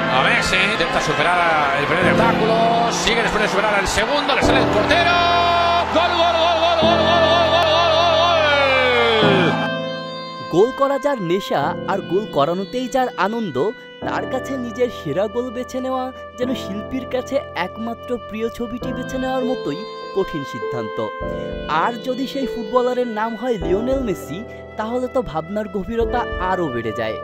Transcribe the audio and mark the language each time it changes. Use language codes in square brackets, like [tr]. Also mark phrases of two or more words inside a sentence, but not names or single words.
[es] a Messi. Intenta superar el primer obstáculo. Sigue después de superar el segundo. Le sale el portero. ¡Gol, gol, gol, gol, gol, gol, gol, gol, gol, gol! [bn] গোল করা যার নেশা আর গোল করানোতেই যার আনন্দ, তার কাছে নিজের সেরা গোল বেছে নেওয়া যেন শিল্পীর কাছে একমাত্র প্রিয় ছবিটি বেছে নেওয়ার মতোই কঠিন সিদ্ধান্ত। আর যদি সেই ফুটবলারের নাম হয় লিওনেল মেসি, তাহলে তো ভাবনার গভীরতা আরও বেড়ে যায়।